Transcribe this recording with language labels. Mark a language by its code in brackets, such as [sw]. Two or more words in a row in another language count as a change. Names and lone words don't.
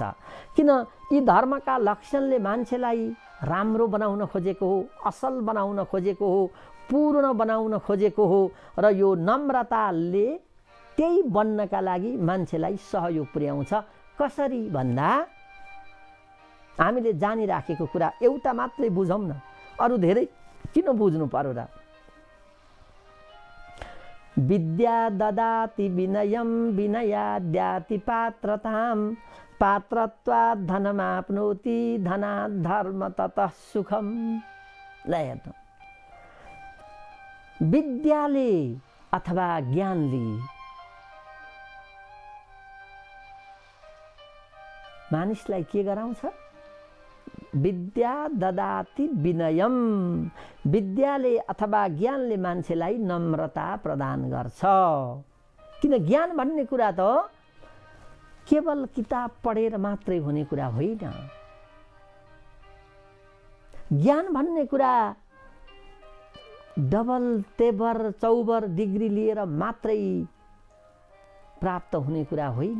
[ne] किन यी धर्मका लक्षणले मान्छेलाई राम्रो बनाउन खोजेको हो, असल बनाउन खोजेको हो, पूर्ण बनाउन खोजेको हो। र यो नम्रताले त्यही बन्नका लागि मान्छेलाई सहयोग पुर्याउँछ। कसरी भन्दा हामीले जानिराखेको कुरा एउटा मात्रै बुझौँ न, अरू धेरै किन बुझ्नु पर्यो र? [sa] विद्या ददाति विनयम विनयाद्याति पात्रताम पात्रत्वात् धनमाप्नोति धनात् धर्म ततः सुखम। [ne] ल हेर्नु, विद्याले अथवा ज्ञानले मानिसलाई के गराउँछ? [sa] विद्या ददाति विनयम। [ne] विद्याले अथवा ज्ञानले मान्छेलाई नम्रता प्रदान गर्छ। किन ज्ञान भन्ने कुरा त केवल किताब पढेर मात्रै हुने कुरा होइन। ज्ञान भन्ने कुरा डबल तेबर चौबर डिग्री लिएर मात्रै प्राप्त हुने कुरा होइन।